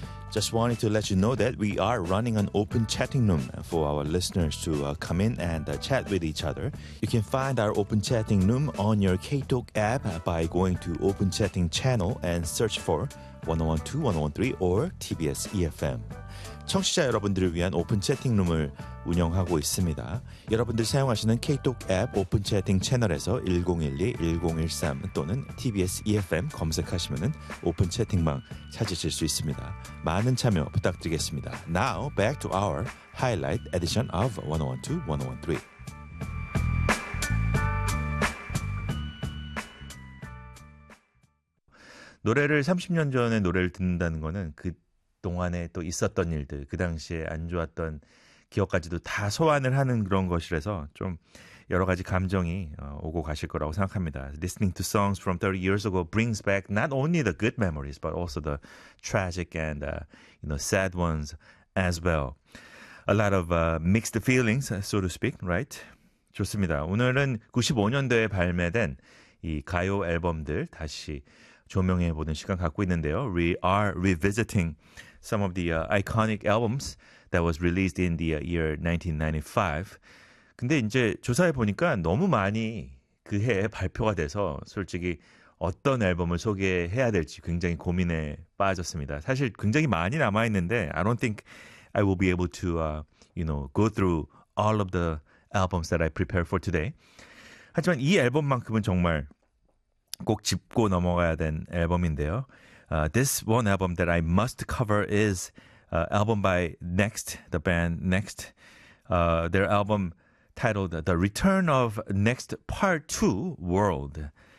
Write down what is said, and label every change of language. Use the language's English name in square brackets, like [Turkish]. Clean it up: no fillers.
[English] Just wanted to let you know that we are running an open chatting room for our listeners to come in and chat with each other. You can find our open chatting room on your KTalk app by going to open chatting channel and search for 101.2, 101.3 or TBS EFM. [Korean] 청취자 여러분들을 위한 오픈 채팅룸을 운영하고 있습니다. 여러분들 사용하시는 KTalk 앱 오픈 채팅 채널에서 1012-1013 또는 TBS EFM 검색하시면 오픈 채팅방 찾으실 수 있습니다. 많은 참여 부탁드리겠습니다. [English] Now back to our highlight edition of 101.2, 101.3. [Korean] (30년 전의 노래를) 듣는다는 거는 그동안에 또 있었던 일들, 그 당시에 안 좋았던 기억까지도 다 소환을 하는 그런 것이라서 좀 여러 가지 감정이 오고 가실 거라고 생각합니다. [English] Listening to songs from 30 years ago brings back not only the good memories but also the tragic and you know, sad ones as well. A lot of mixed feelings, so to speak, right? [Korean] 좋습니다. 오늘은 95년도에 발매된 이 가요 앨범들 다시 조명해보는 시간 갖고 있는데요. [English] We are revisiting some of the iconic albums that was released in the year 1995. [Korean] 근데 이제 조사해보니까 너무 많이 그 해에 발표가 돼서 솔직히 어떤 앨범을 소개해야 될지 굉장히 고민에 빠졌습니다. 사실 굉장히 많이 남아있는데 [English] I don't think I will be able to you know, go through all of the albums that I prepared for today. [Korean] 하지만 이 앨범만큼은 정말 꼭 짚고 넘어가야 된 앨범인데요. [English] This one album that I must cover is album by Next, the band Next. Their album titled The Return of Next Part 2 World.